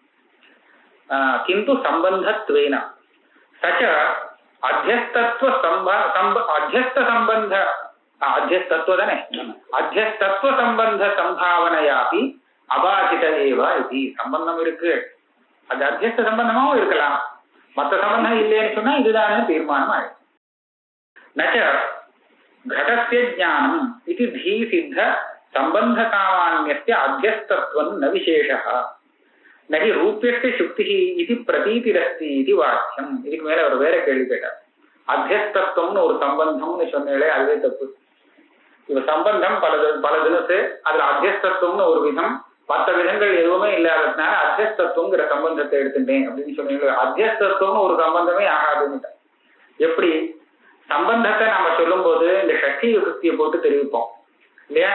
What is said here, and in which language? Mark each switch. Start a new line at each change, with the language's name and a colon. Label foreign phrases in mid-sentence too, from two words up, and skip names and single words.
Sanskrit: किन्तु सम्बन्धत्वेन सच्च अध्यस्तत्व अध्यस्त सम्बन्ध अध्यस्तत्व தானே, अध्यस्तत्व सम्बन्ध सम्भावनयापि अबाधित एव இது.
Tamil: சம்பந்தம் இருக்கு, அது அத்தியஸ்த சம்பந்தமாவும் இருக்கலாம், மற்ற சம்பந்தம் இல்லைன்னு சொன்னா இதுதான் தீர்மானம் ஆயிடும்.
Sanskrit: நச்ச घटस्य ज्ञानम् इति धी सिद्ध संबंध सामान्यस्य अध्यस्तत्वं न विशेषः न हि रूप्यस्य शुक्तिः इति प्रतीतिरस्ति इति वाक्यम्.
Tamil: இதுக்கு மேல ஒரு வேற கேள்வி கேட்டார். அத்தியஸ்தத்துவம்னு ஒரு சம்பந்தம்னு சொன்னேளே அதுவே தப்பு. இப்ப சம்பந்தம் பல தினத்து, அதுல அத்தியஸ்தத்துவம்னு ஒரு விதம், மற்ற விதங்கள் எதுவுமே இல்லாததுனால அத்தியஸ்தத்துவங்கிற சம்பந்தத்தை எடுத்துட்டேன் அப்படின்னு சொன்னீங்க. அத்தியஸ்தத்துவம்னு ஒரு சம்பந்தமே ஆகாதுன்னு எப்படி சம்பந்தத்தை நம்ம சொல்லும் போது இந்த சக்தி யுக்தியை போட்டு தெரிவிப்போம் இல்லையா?